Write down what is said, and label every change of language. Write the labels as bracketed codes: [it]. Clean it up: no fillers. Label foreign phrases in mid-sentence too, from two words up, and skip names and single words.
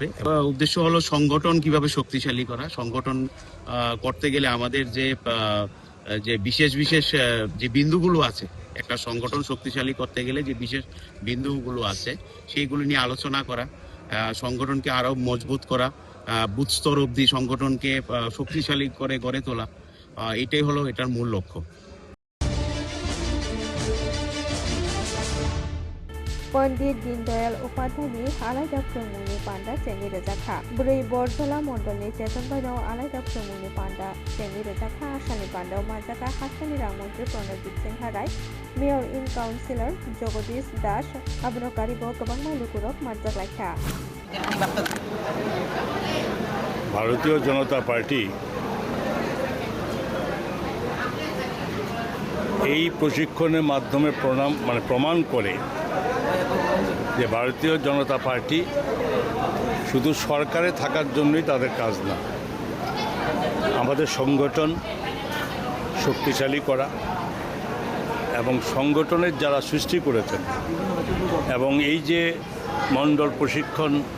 [bn] উদ্দেশ্য হলো সংগঠন কিভাবে শক্তিশালী করা। সংগঠন করতে গেলে আমাদের যে বিশেষ যে বিন্দুগুলো আছে, একটা সংগঠন শক্তিশালী করতে গেলে যে বিশেষ বিন্দুগুলো আছে সেইগুলো নিয়ে আলোচনা করা, সংগঠনকে আরো মজবুত করা, বুথ স্তর অবধি সংগঠনকে শক্তিশালী করে গড়ে তোলা, এটাই হলো এটার মূল লক্ষ্য। [trk] पण्डित दीनदयाल उपाध्यायनि आलादा फोरोंमुंनि पान्डा चेंगि रेजाखा 4 बरजला मण्डलनि चेतनबाईनाव आलादा फोरोंमुंनि पान्डा चेंगि रेजाखा आसामनि पान्डाव मानजाखा हासानि रांमन्त्रि प्रणजित सिंह राय [en] mayor in councillor [trk] जगदीश दास आबनकारिबो गोबांमा लुकुरक मानजालायखा। [bn] ভারতীয় জনতা পার্টি এই প্রশিক্ষণের মাধ্যমে প্রমাণ করে যে ভারতীয় জনতা পার্টি শুধু সরকারে থাকার জন্যই তাদের কাজ না, আমাদের সংগঠন শক্তিশালী করা এবং সংগঠনের যারা সৃষ্টি করেছেন এবং এই যে মণ্ডল প্রশিক্ষণ